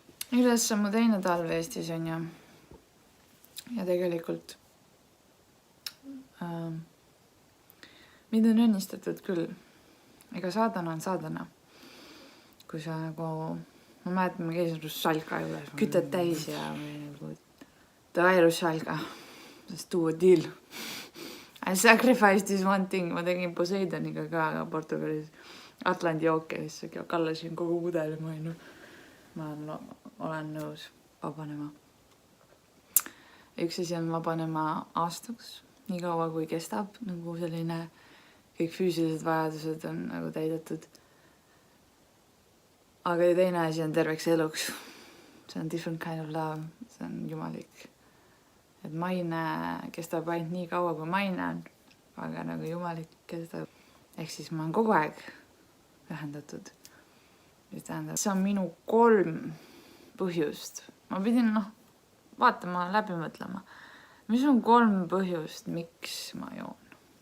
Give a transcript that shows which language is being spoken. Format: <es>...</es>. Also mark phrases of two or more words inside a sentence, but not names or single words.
<et>Üles on mu teine talv Eestis on ja tegelikult mind on õnnistatud küll. Ega saadana on saadana. Kui sa nagu, ma mäletan, ma käisin Russalka juures, kütad täis ja nagu, davai Russalka,</et> <en>let's do a deal. I sacrificed this one thing,</en> <et>ma tegin Poseidoniga ka Portugalis Atlandi ookeanis, kallasin kogu pudeli, ma olen nõus vabanema. Üks asi on vabanema aastaks, nii kaua kui kestab, nagu selline kõik füüsilised vajadused on nagu täidetud. Aga teine asi on terveks eluks. See on</et> <en>different kind of love,</en> <et>see on jumalik. Et maine kestab ainult nii kaua, kui maine on, aga nagu jumalik kestab. Ehk siis ma olen kogu aeg ühendatud. See on minu 3 põhjust. Ma pidin vaatama, läbi mõtlema. Mis on 3 põhjust, miks ma joon?</et>